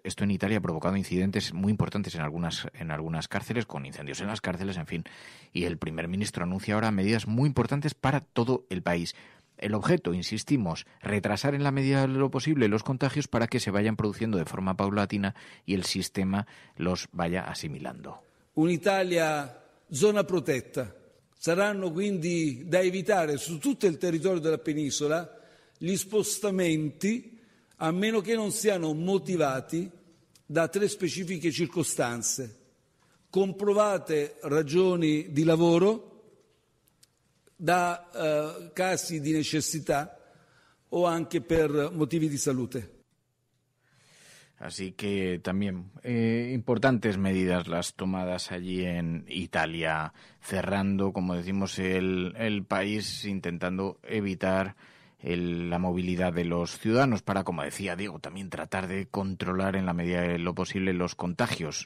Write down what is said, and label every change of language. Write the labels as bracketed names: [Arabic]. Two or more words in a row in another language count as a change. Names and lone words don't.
[Spanish] Esto en Italia ha provocado incidentes muy importantes en algunas cárceles, con incendios en las cárceles, en fin. Y el primer ministro anuncia ahora medidas muy importantes para todo el país. El objeto, insistimos, retrasar en la medida de lo posible los contagios para que se vayan produciendo de forma paulatina y el sistema los vaya asimilando. [Italian] Un'Italia zona protetta. Saranno quindi da evitare su tutto il territorio della penisola gli spostamenti, a meno che non siano motivati da 3 specifiche circostanze: comprovate ragioni di lavoro, da casi di necessità o anche per motivi di salute. [Spanish] Así que también importantes medidas las tomadas allí en Italia, cerrando, como decimos, el país, intentando evitar la movilidad de los ciudadanos para, como decía Diego, también tratar de controlar en la medida de lo posible los contagios.